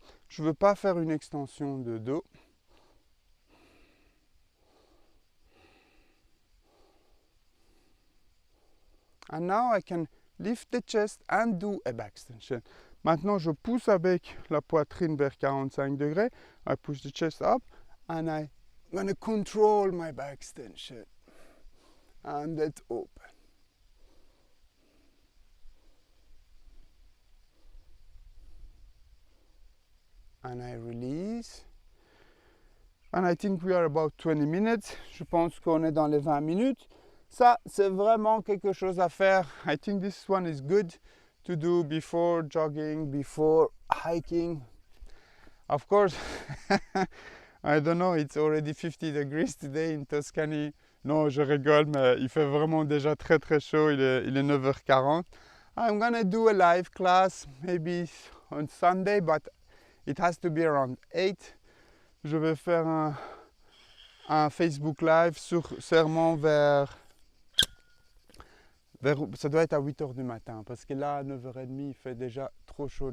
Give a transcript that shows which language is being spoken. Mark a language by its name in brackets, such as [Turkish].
[French] Je veux pas faire une extension de dos. [English] And now I can lift the chest and do a back extension. [French] Maintenant, je pousse avec la poitrine vers 45 degrés. [English] I push the chest up and I'm going to control my back extension. And let open. And I release. And I think we are about 20 minutes. [French] Je pense qu'on est dans les 20 minutes. Ça, c'est vraiment quelque chose à faire. [English] I think this one is good to do before jogging, before hiking. Of course, I don't know, it's already 50 degrees today in Tuscany. [French] Non, je rigole, mais il fait vraiment déjà très très chaud. Il est 9h40. [English] I'm gonna do a live class, maybe on Sunday, but it has to be around 8. [French] Je vais faire un Facebook Live sûrement vers ça doit être à 8h du matin, parce que là, à 9h30, il fait déjà trop chaud.